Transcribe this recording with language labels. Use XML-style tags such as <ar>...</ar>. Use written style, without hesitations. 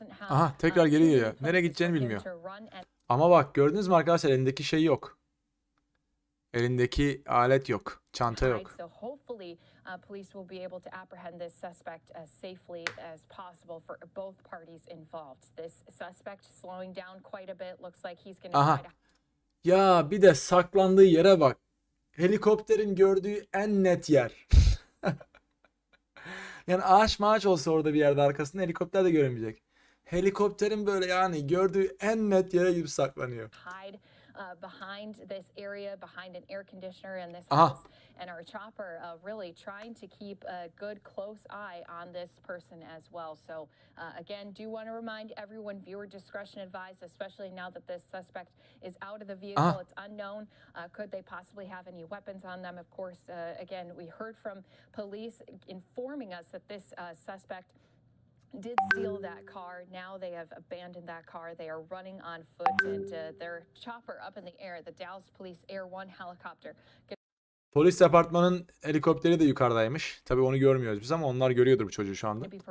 <tr>Aha, tekrar geri geliyor. Nereye gideceğini bilmiyor. Ama bak gördünüz mü arkadaşlar, elindeki şey yok. Elindeki alet yok. Çanta yok.</tr> <en>Police will be able to apprehend this suspect as safely as possible for both parties involved. This suspect slowing down quite a bit. Looks like he's going to try to...</en> <tr>Ya bir de saklandığı yere bak. Helikopterin gördüğü en net yer. Yani ağaç olsa orada bir yerde arkasında helikopter de göremeyecek. Helikopterin böyle yani gördüğü en net yere gibi saklanıyor.</tr> <en>Behind this area, behind an air conditioner in this house, and our chopper really trying to keep a good close eye on this person as well. So again, do want to remind everyone, viewer discretion advised, especially now that this suspect is out of the vehicle. It's unknown. Could they possibly have any weapons on them? Of course, again, we heard from police informing us that this suspect did steal that car. Now they have abandoned that car. They are running on foot, and their chopper up in the air, the Dallas Police Air One helicopter.</en> <tr>Polis departmanın helikopteri de yukarıdaymış. Tabii onu görmüyoruz biz ama onlar görüyordur bu çocuğu şu anda.</tr>